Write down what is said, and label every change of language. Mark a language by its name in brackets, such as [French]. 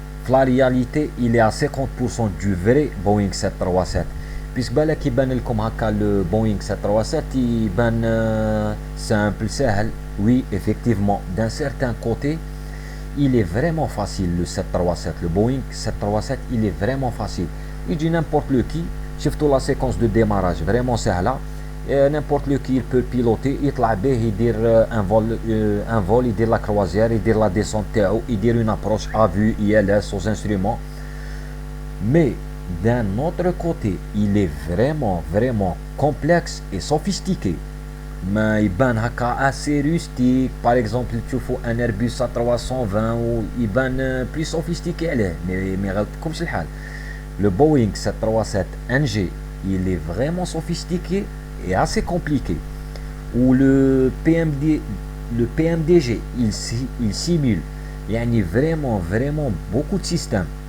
[French] La réalité il est à 50% du vrai Boeing 737. puisque [Arabic] بالك يبان لكم هكا le Boeing 737 يبان [French] simple [Arabic] سهل. [French] Oui, effectivement, d'un certain côté, il est vraiment facile le 737, le Boeing 737, il est vraiment facile. Il dit n'importe qui, surtout la séquence de démarrage, vraiment c'est là. n'importe lequel il peut piloter [Arabic] يطلع به يدير [French] un vol [Arabic] يدير [French] la croisière يدير la descente [Arabic] تاعو يدير [French] une approche à vue ILS aux instruments. Mais d'un autre côté il est vraiment complexe et sophistiqué. [Arabic] ما يبان هكا [French] assez rustique. Par exemple [Arabic] تشوفوا [French] un Airbus A320 [Arabic] ويبان [French] plus sophistiqué [Arabic] عليه [French] mais [Arabic] غلطكمش الحال. [French] Le Boeing 737 NG il est vraiment sophistiqué et assez compliqué. Ou le PMDG il simule [Arabic] يعني [French] vraiment beaucoup de systèmes.